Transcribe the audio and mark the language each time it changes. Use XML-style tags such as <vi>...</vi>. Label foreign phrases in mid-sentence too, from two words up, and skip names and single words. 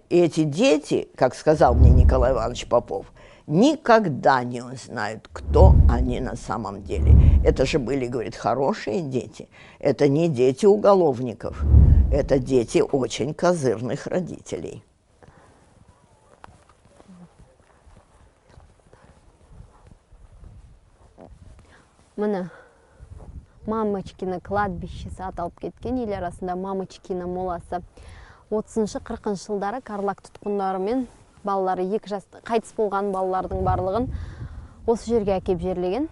<ru>И эти дети, как сказал мне Николай Иванович Попов, никогда не узнают, кто они на самом деле. Это же были, говорит, хорошие дети. Это не дети уголовников. Это дети очень козырных родителей.</ru> <kk>Мына Мамочкина кладбищесі аталып кеткен, ел арасында Мамочкина моласы. 30-40 жылдары Карлаг тұтқындары мен балалары 2 жаста қайтыс болған балалардың барлығын осы жерге әкеп жерлеген.</kk>